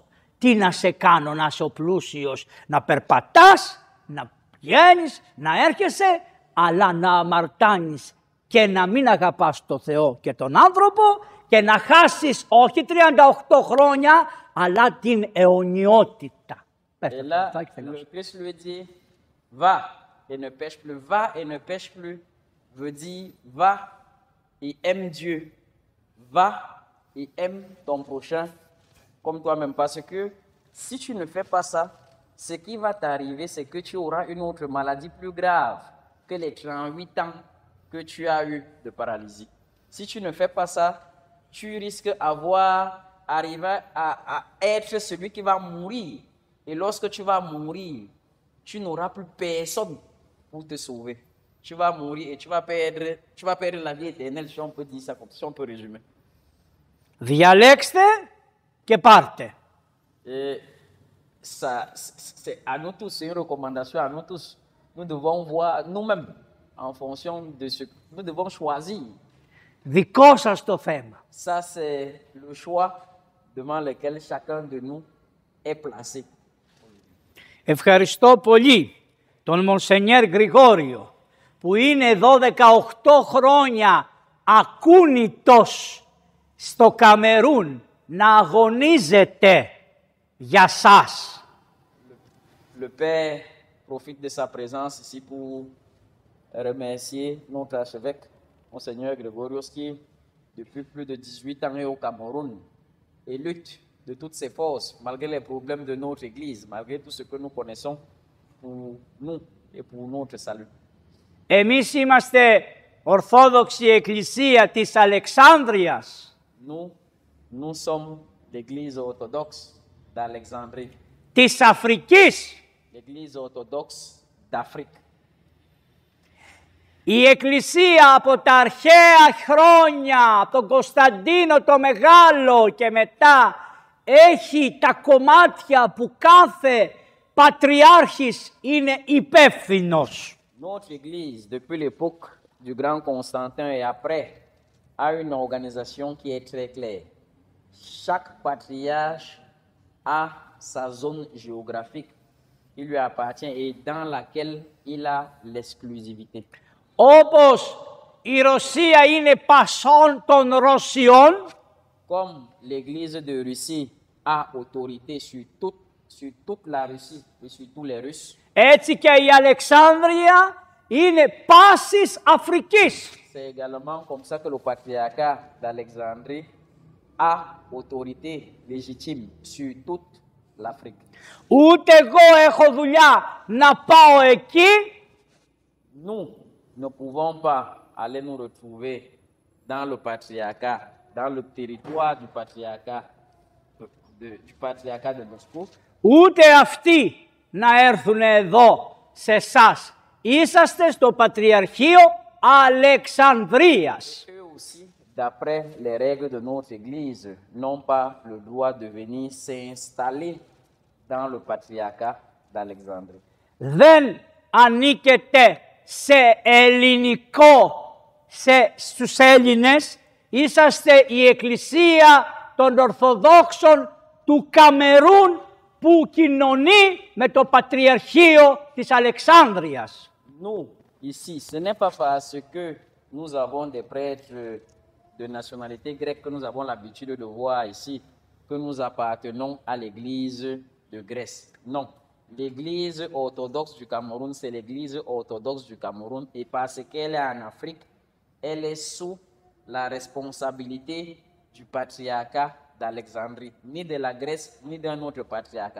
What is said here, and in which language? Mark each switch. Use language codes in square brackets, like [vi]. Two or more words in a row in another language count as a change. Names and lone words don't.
[el] Τι να σε κάνω, να είσαι ο πλούσιος, να περπατάς, να πηγαίνεις, να έρχεσαι, αλλά να αμαρτάνεις και να μην αγαπάς τον Θεό και τον άνθρωπο και να χάσεις όχι 38 χρόνια, αλλά την αιωνιότητα. [fr] Et là, le Christ lui dit, va et ne pêche plus. Va et ne pêche plus veut dire, va et aime Dieu. Va et aime ton prochain comme toi-même. Parce que si tu ne fais pas ça, ce qui va t'arriver, c'est que tu auras une autre maladie plus grave que les 38 ans que tu as eu de paralysie. Si tu ne fais pas ça, tu risques d'arriver à être celui qui va mourir. Et lorsque tu vas mourir, tu n'auras plus personne pour te sauver. Tu vas mourir et tu vas perdre la vie éternelle, si on peut dire ça comme ça, si on peut résumer. [el] Διαλέξτε και πάρτε. [fr] Et ça, c'est à nous tous, c'est une recommandation à nous tous. Nous devons voir nous-mêmes en fonction de ce que nous devons choisir. [el] Δικό σας το θέμα. [fr] Ça, c'est le choix devant lequel chacun de nous est placé. [el] Ευχαριστώ πολύ τον Μονσενιέρ Γρηγόριο που είναι εδώ 18 χρόνια ακούνητος στο Καμερούν να αγωνίζεται για σας. [fr] Le Père profite de sa présence ici pour remercier notre archevêque, Monseigneur Grégorios, qui depuis plus de 18 ans est au Cameroun et lutte de toutes ses forces, malgré les problèmes de notre Église, malgré tout ce que nous connaissons pour nous et pour notre salut. [el] Εμείς είμαστε Ορθόδοξη Εκκλησία της Αλεξάνδρειας. [fr] Nous sommes l'Église orthodoxe d'Alexandrie, [el] Της Αφρικής. [fr] l'Église orthodoxe d'Afrique. [el] Η Εκκλησία από τα αρχαία χρόνια, από τον Κωνσταντίνο το Μεγάλο και μετά, έχει τα κομμάτια που κάθε πατριάρχης είναι υπεύθυνος. [fr] Notre Église, depuis l'époque du grand Constantin et après, a une organisation qui est très claire. Chaque patriarche a sa zone géographique qui lui appartient et dans laquelle il a l'exclusivité. [el] Όπως η Ρωσία είναι πασών των Ρωσιών, [fr] Comme l'Église de Russie a autorité sur toute la Russie et sur tous les Russes, [el] έτσι και η Αλεξάνδρεια είναι πάσης Αφρικής. [fr] c'est également comme ça que le patriarcat d'Alexandrie a autorité légitime sur toute l'Afrique. [el] Ούτε εγώ έχω δουλειά να πάω εκεί, [fr] Nous ne pouvons pas aller nous retrouver dans le patriarcat, dans le territoire du patriarcat de Moscou, [el] ούτε αυτοί να έρθουν εδώ σε εσάς. Είσαστε στο Πατριαρχείο Αλεξανδρίας. [fr] eux aussi, d'après les règles de notre Église, n'ont pas le droit de venir s'installer dans le patriarcat d'Alexandrie. [el] Δεν ανήκετε σε ελληνικό, στους Έλληνες. Είσαστε η Εκκλησία των Ορθοδόξων του Καμερούν που κοινωνεί με το Πατριαρχείο της Αλεξάνδρειας. [fr] Nous, ici, ce n'est pas parce que nous avons des prêtres de nationalité grecque que nous avons l'habitude de voir ici que nous appartenons à l'église de Grèce. Non. L'église orthodoxe du Cameroun, c'est l'église orthodoxe du Cameroun et parce qu'elle est en Afrique, elle est sous la responsabilité du patriarcat d'Alexandrie, ni de la Grèce, ni d'un autre patriarcat.